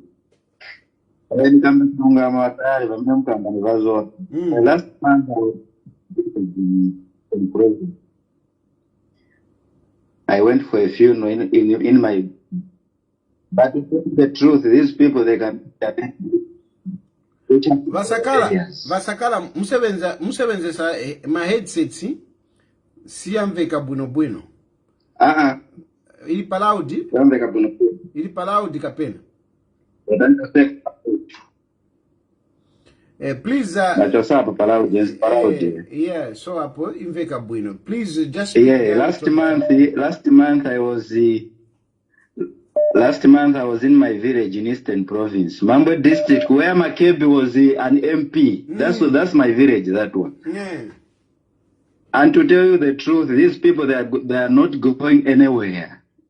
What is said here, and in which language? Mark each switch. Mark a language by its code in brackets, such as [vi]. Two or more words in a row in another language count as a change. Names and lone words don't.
[en] Last month I went for a funeral in my. But to tell the truth, these people they can. [ny] Vasakala, musebenze sa [en] my headset [ny] si amveka bwino. Ili palaudi? Ili palaudi kapena. [en] Please yeah, [ny] so apo imveka bwino. [en] Please just last month I was in my village in Eastern Province, Mambwe district, where Makebi was an MP. That's my village, that one. Yeah. And to tell you the truth, these people they are not going anywhere.